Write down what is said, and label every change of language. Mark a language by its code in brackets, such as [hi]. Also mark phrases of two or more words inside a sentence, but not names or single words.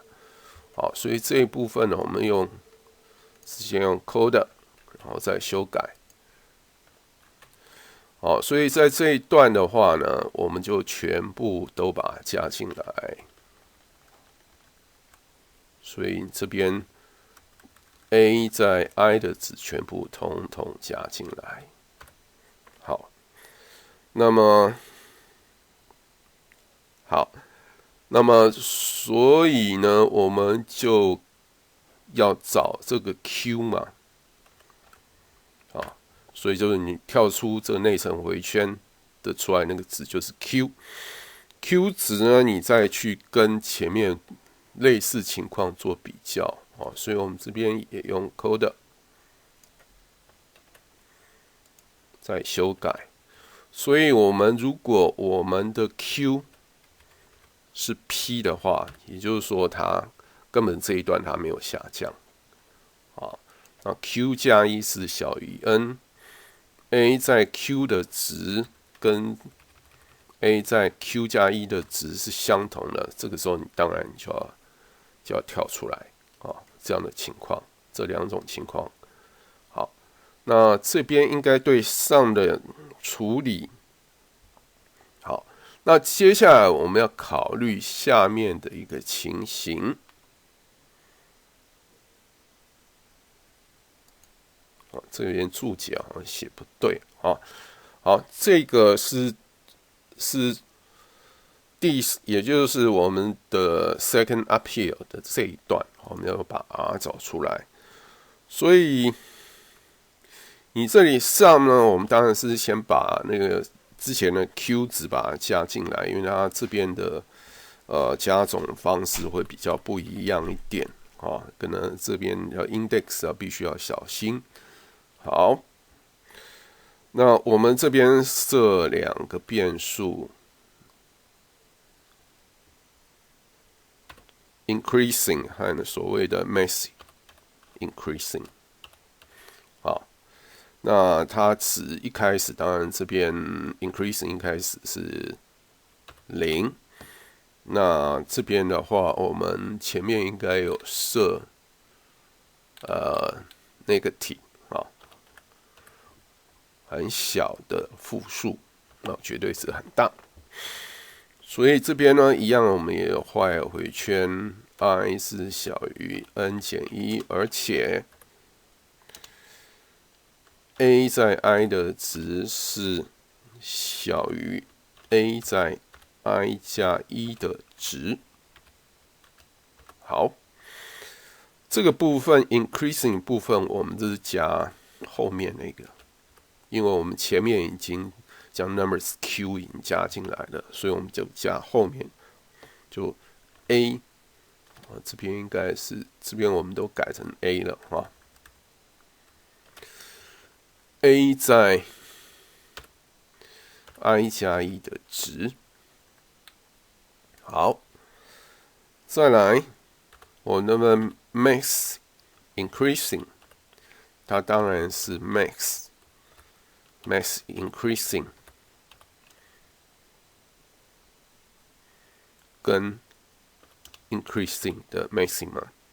[zh] 好，所以這一部分呢，我們直接用 code， 然後再修改。好，所以在這一段的話呢，我們就全部都把它加進來。所以這邊 A 在 I 的值全部統統加進來。好，那麼所以呢，我們就要找這個 Q 嘛。所以就是你跳出這個內層回圈的出來那個值就是 Q 值呢，你再去跟前面類似情況做比較所以我們這邊也用 code 再修改。所以如果我們的 Q 是 P 的話，也就是說它根本這一段它沒有下降那 Q 加1是小於 n。A 在 Q 的值跟 A 在 Q 加1的值是相同的，這個時候你當然就要跳出來這樣的情況，這兩種情況。好，那這邊應該對上的處理那接下來我們要考慮下面的一個情形。這邊注解好像寫不對啊。好，這個是也就是我們的 [en] second uphill [zh] 的這一段，我們要把 R 找出來。所以你這裡上呢，我們當然是先把那個之前的 Q 值把它加進來，因為它這邊的加總方式會比較不一樣一點啊，可能這邊要 index 必須要小心。好，那我們這邊設兩個變數 ，increasing 和所謂的 [en] max increasing。 [zh] 好，那它值一開始，當然這邊 increasing 一開始是0。那這邊的話，我們前面應該有設negative。很小的負數，絕對值很大。所以這邊呢，一樣我們也有 while 回圈 ，i 是小於 n 減1，而且 a 在 i 的值是小於 a 在 i 加1的值。好，這個部分 increasing 部分，我們就是加後面那個。因為我們前面已經將 numbers q 已經加進來了，所以我們就加後面就 a， 這邊應該是這邊我們都改成 a 了啊。a 在 i 加1的值。好，再來我那麼 [en] max increasing， [zh] 它當然是 [en] max increasing [zh] 跟 increasing 的 maximum。